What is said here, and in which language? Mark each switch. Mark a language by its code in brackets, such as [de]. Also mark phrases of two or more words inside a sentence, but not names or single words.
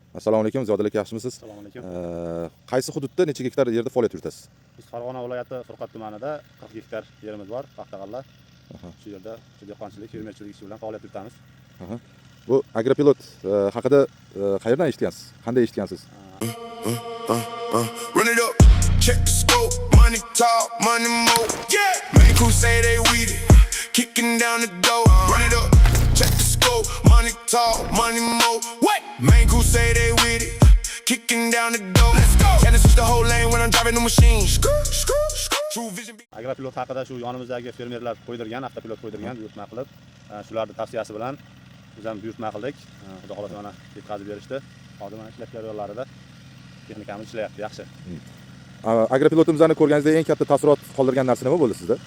[uz] Assalomu alaykum, Ziyodali aka, yaxshimisiz? Assalomu alaykum. Qaysi hududda necha gektar yerda faoliyat yuritasiz? Biz Farg'ona viloyati Furqat tumanida 40 gektar yerimiz bor, paxta-g'alla. Shu yerda dehqonchilik, fermerchilik ishi bilan faoliyat yuritamiz. Bu Agropilot haqida qayerdan eshitgansiz? Qanday eshitgansiz? [en] Run it up, check the scope, money talk, money more. Yeah, man who say they weed it, kicking down the door. Run it up, check the scope, money talk, money more. What? Man who say they weed it, kicking down the door. Let's go. And it's just the whole lane when I'm driving the machine. True vision. [uz] Agropilot haqida shu yonimizdagi fermerlar qo'ydirgan, avtopilot qo'ydirgan buyurtma qilib, shularning tavsiyasi bilan biz ham buyurtma qildik. Xudo xolasa mana yetkazib berishdi. Hozir mana ishlab jarayonlarida texnikamiz ishlayapti, yaxshi. Agropilotimizni ko'rganingizda eng katta taassurot qoldirgan narsa nima bo'ldi sizda?